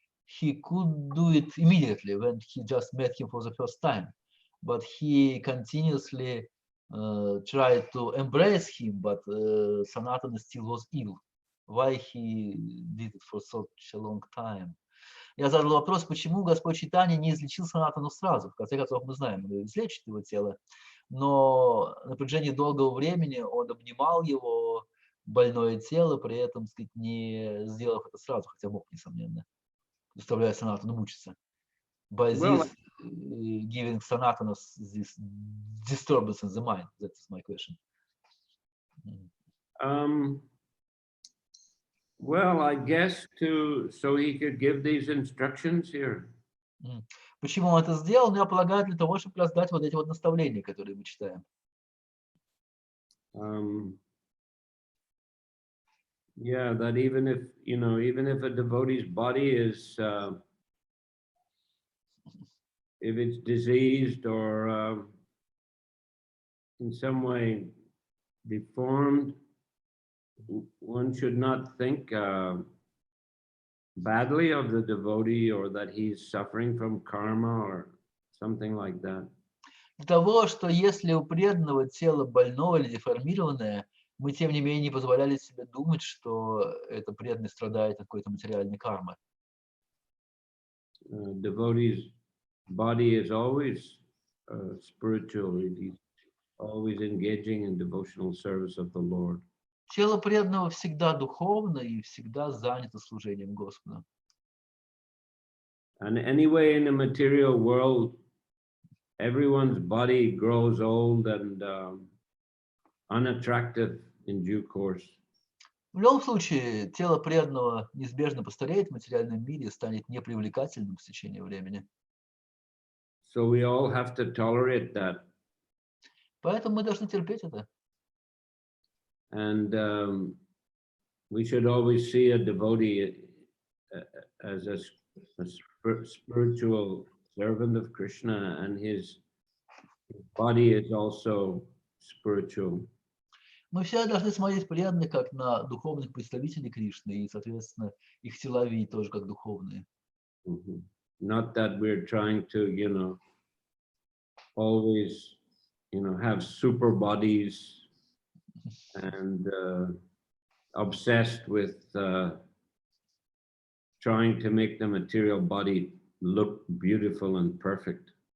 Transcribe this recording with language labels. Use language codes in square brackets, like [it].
[en] He could do it immediately when he just met him for the first time, but he continuously tried to embrace him, but Sanatana still was ill. Why he did it for such a long time? [ru] Я задал вопрос, почему Господь Чайтанья не излечил Санатану сразу. В конце концов, мы знаем, он излечит его тело, но на протяжении долгого времени он обнимал его больное тело, при этом, так сказать, не сделав это сразу, хотя мог, несомненно, заставляя Санатану мучиться. [en] By this giving Sanatana this disturbance in the mind. That is my question. Well, I guess so he could give these instructions here. [ru] Почему он это сделал? Я полагаю, для того, чтобы раздать вот эти вот наставления, которые мы читаем. [en] Yeah, that even if a devotee's body is, if it's diseased or in some way deformed, one should not think badly of the devotee or that he's suffering from karma or something like that. [ru] Для того, что если у преданного тело больное или деформированное, мы тем не менее не позволяли себе думать, что это преданный страдает от какой-то материальной кармы. [en] devotee's body is always spiritual. He's always engaging in devotional service of the Lord. [ru] Тело преданного всегда духовно и всегда занято служением Господу. [en] And anyway, in the material world, everyone's body grows old and unattractive in due course. [ru] В любом случае, тело преданного неизбежно постареет в материальном мире и станет непривлекательным с течением времени. [en] So we all have to tolerate that. [ru] Поэтому мы должны терпеть это. [en] And we should always see a devotee as a spiritual servant of Krishna, and his body is also spiritual. [ru] Мы все должны смотреть преданных как на духовных представителей Кришны, и, соответственно, их тела видеть тоже как духовные. [en] Not that we're trying to, always, have super bodies and obsessed with trying to make the material body look beautiful and perfect.